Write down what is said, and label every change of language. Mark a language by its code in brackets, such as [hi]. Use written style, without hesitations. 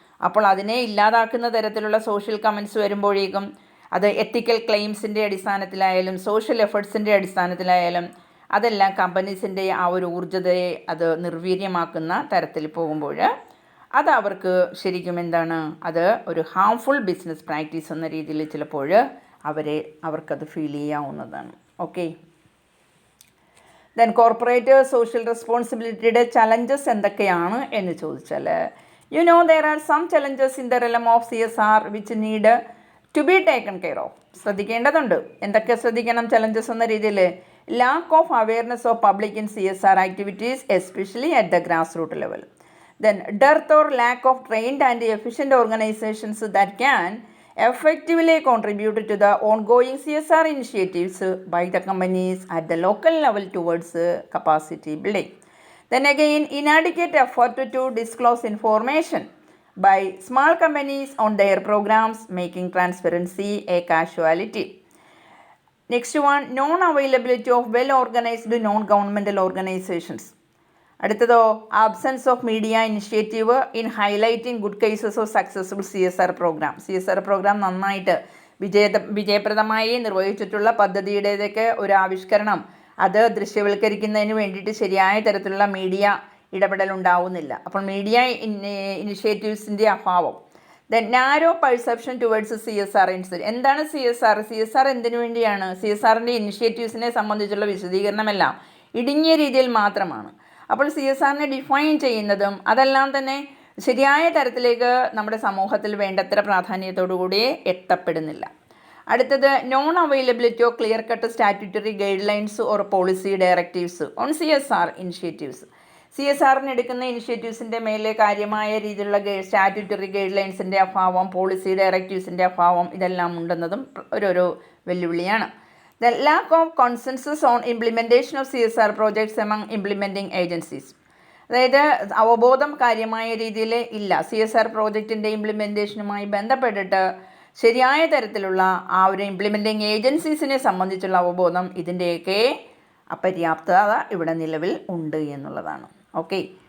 [ml] അപ്പോൾ അതിനെ ഇല്ലാതാക്കുന്ന തരത്തിലുള്ള സോഷ്യൽ കമൻറ്റ്സ് വരുമ്പോഴേക്കും അത് എത്തിക്കൽ ക്ലെയിംസിൻ്റെ അടിസ്ഥാനത്തിലായാലും സോഷ്യൽ എഫേർട്സിൻ്റെ അടിസ്ഥാനത്തിലായാലും അതെല്ലാം കമ്പനീസിൻ്റെ ആ ഒരു ഊർജ്ജതയെ അത് നിർവീര്യമാക്കുന്ന തരത്തിൽ പോകുമ്പോൾ അത് അവർക്ക് ശരിക്കും എന്താണ്, അത് ഒരു ഹാംഫുൾ ബിസിനസ് പ്രാക്ടീസ് എന്ന രീതിയിൽ ചിലപ്പോൾ അവർക്കത് ഫീൽ ചെയ്യാവുന്നതാണ്. Okay. Then corporate social റെസ്പോൺസിബിലിറ്റിയുടെ challenges എന്തൊക്കെയാണ് എന്ന് ചോദിച്ചാൽ, [en] there are some challenges in the realm of CSR which need to be taken care of. [ml] ശ്രദ്ധിക്കേണ്ടതുണ്ട്. എന്തൊക്കെ ശ്രദ്ധിക്കണം ചലഞ്ചസ് എന്ന രീതിയിൽ? [en] Lack of awareness of public in CSR activities especially at the grass root level. Then dearth or lack of trained and efficient organizations that can effectively contribute to the ongoing CSR initiatives by the companies at the local level towards capacity building. Then again, inadequate effort to disclose information by small companies on their programs, making transparency a casualty. Next one, non-availability of well-organized non-governmental organizations. [ml] അടുത്തതോ, [en] Absence of media initiative in highlighting good cases of successful CSR programme. [ml] CSR programme നന്നായിട്ട് വിജയപ്രദമായി നിർവഹിച്ചിട്ടുള്ള പദ്ധതിയുടേതൊക്കെ ഒരു ആവിഷ്കരണം, അത് ദൃശ്യവൽക്കരിക്കുന്നതിന് വേണ്ടിയിട്ട് ശരിയായ തരത്തിലുള്ള media ഇടപെടൽ ഉണ്ടാവുന്നില്ല. അപ്പോൾ media ഇനിഷ്യേറ്റീവ്സിൻ്റെ അഭാവം. [en] Then narrow perception towards CSR incident. [ml] എന്താണ് CSR എന്തിനു വേണ്ടിയാണ്? CSRൻ്റെ ഇനിഷ്യേറ്റീവ്സിനെ സംബന്ധിച്ചുള്ള വിശദീകരണമെല്ലാം ഇടുങ്ങിയ രീതിയിൽ മാത്രമാണ്. അപ്പോൾ CSRനെ ഡിഫൈൻ ചെയ്യുന്നതും അതെല്ലാം തന്നെ ശരിയായ തരത്തിലേക്ക് നമ്മുടെ സമൂഹത്തിൽ വേണ്ടത്ര പ്രാധാന്യത്തോടുകൂടി എത്തപ്പെടുന്നില്ല. അടുത്തത്, [en] Non availability of clear cut statutory guidelines or policy directives on CSR initiatives. [ml] CSRന് എടുക്കുന്ന ഇനിഷ്യേറ്റീവ്സിൻ്റെ മേലെ കാര്യമായ രീതിയിലുള്ള സ്റ്റാറ്റ്യൂട്ടറി ഗൈഡ് ലൈൻസിൻ്റെ അഭാവം, പോളിസി ഡയറക്റ്റീവ്സിൻ്റെ അഭാവം, ഇതെല്ലാം ഉണ്ടെന്നതും ഒരു വെല്ലുവിളിയാണ്. [en] The lack of consensus on implementation of CSR projects among implementing agencies. [ml] അതായത് അവബോധം കാര്യമായ രീതിയിൽ ഇല്ല. CSR പ്രോജക്റ്റിൻ്റെ ഇംപ്ലിമെൻറ്റേഷനുമായി ബന്ധപ്പെട്ടിട്ട് ശരിയായ തരത്തിലുള്ള ആ ഒരു ഇംപ്ലിമെൻറ്റിംഗ് ഏജൻസീസിനെ സംബന്ധിച്ചുള്ള അവബോധം, ഇതിൻ്റെയൊക്കെ അപര്യാപ്തത ഇവിടെ നിലവിൽ ഉണ്ട് എന്നുള്ളതാണ്. ഓക്കെ.